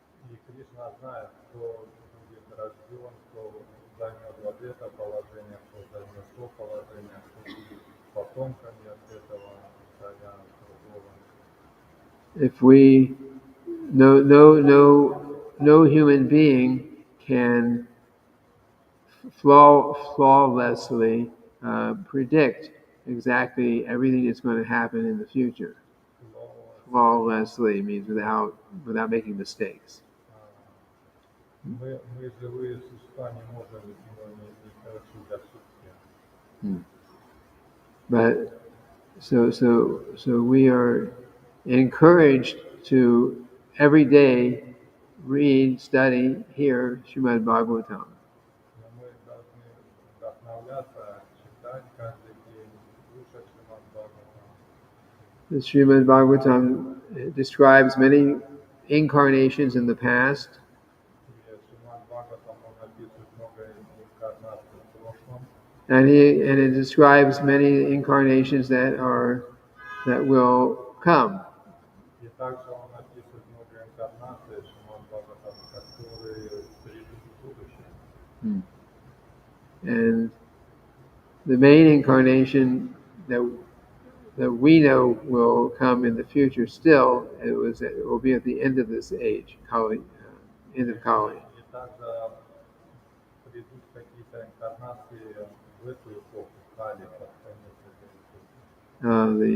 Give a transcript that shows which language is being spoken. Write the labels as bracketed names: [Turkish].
[Russian] И Кришна знает, кто будет рожден, кто займет вот это положение, кто займет то положение, кто будет потомками от этого царя другого. [English] If we, no human being can flawlessly predict exactly everything that's going to happen in the future. Flawlessly means without making mistakes. [Russian] Мы живые существа не можем не совершить ошибки. [English] But so we are encouraged to every day read, study, hear Srimad-bhagavatam. [Russian] Но мы должны вдохновляться, читать каждый день, слушать Srimad-bhagavatam. [English] The Srimad-bhagavatam describes many incarnations in the past, [Russian] И Srimad-bhagavatam он описывает много инкарнаций в прошлом. [English] and it describes many incarnations that will come. [Russian] И также он описывает много инкарнаций Srimad-bhagavatam, которые придут в будущем. [English] And the main incarnation that we know will come in the future still, it will be at the end of this age, Kali, end of Kali. [Russian] И также придут какие-то инкарнации в эту эпоху, Кали, под конец этой эпохи.